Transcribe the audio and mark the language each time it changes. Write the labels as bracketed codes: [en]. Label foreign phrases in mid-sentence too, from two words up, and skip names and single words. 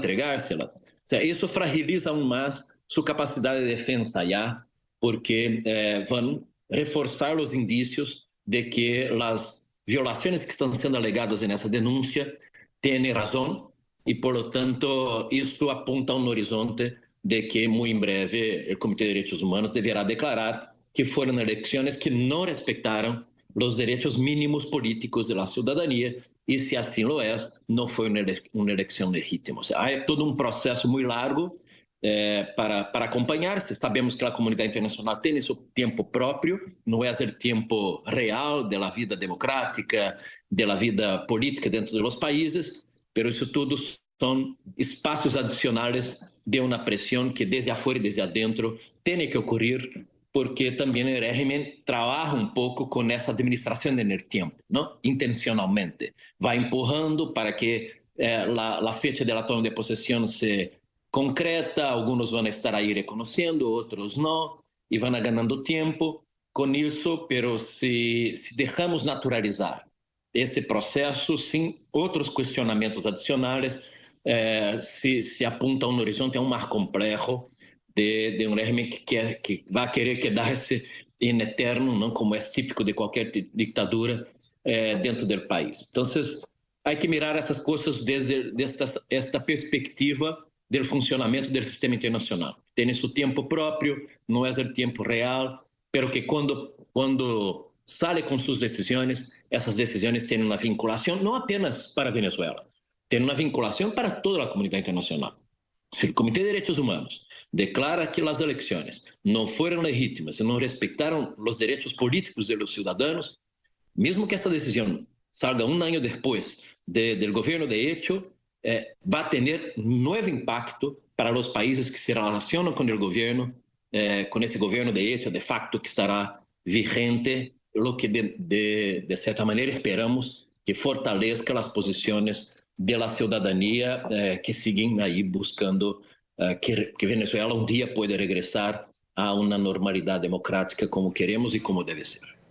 [es] entregárselas, o sea, eso fragiliza aún más su capacidad de defensa ya, porque van reforçar los indicios de que las violaciones que están siendo alegadas en esa denuncia tienen razón, y por lo tanto esto apunta a un horizonte de que muy en breve el Comité de Derechos Humanos deberá declarar que fueron elecciones que no respetaron los derechos mínimos políticos de la ciudadanía, y si así lo es, no fue una elección legítima. O sea, hay todo un proceso muy largo para acompanhar. [pt] Sabemos que a comunidade internacional tem seu tempo próprio, não é o tempo real da vida democrática, da vida política dentro dos países, mas isso tudo são espaços adicionais de uma pressão que desde afuera e desde adentro tem que ocorrer, porque também o régimen trabalha um pouco com essa administração do tempo, não? Intencionalmente. Vai empurrando para que a fecha da toma de possessão se concreta, [es] algunos van a estar ahí reconociendo, otros no, y van ganando tiempo con eso, pero si dejamos naturalizar ese proceso sin otros cuestionamientos adicionales, se apunta a un horizonte aún más complejo de un régimen que va a querer quedarse en eterno, ¿no? Como es típico de cualquier dictadura dentro del país. Entonces, hay que mirar [pt] essas coisas [es] desde esta perspectiva [pt] do funcionamento do sistema internacional. Tem seu tempo próprio, não é o tempo real, pero que quando sale com suas decisões, essas decisões têm uma vinculação não apenas para a Venezuela, tem uma vinculação para toda a comunidade internacional. Se o Comitê de Direitos Humanos declara que as eleições não foram legítimas e não respeitaram os direitos políticos dos cidadãos, mesmo que esta decisão salga um ano depois do governo de hecho, [es] va a tener nuevo impacto para los países que se relacionan con el gobierno, con ese gobierno de hecho, de facto, que estará vigente, lo que de cierta manera esperamos que fortalezca las posiciones de la ciudadanía que siguen ahí buscando que Venezuela un día pueda regresar a una normalidad democrática como queremos y como debe ser.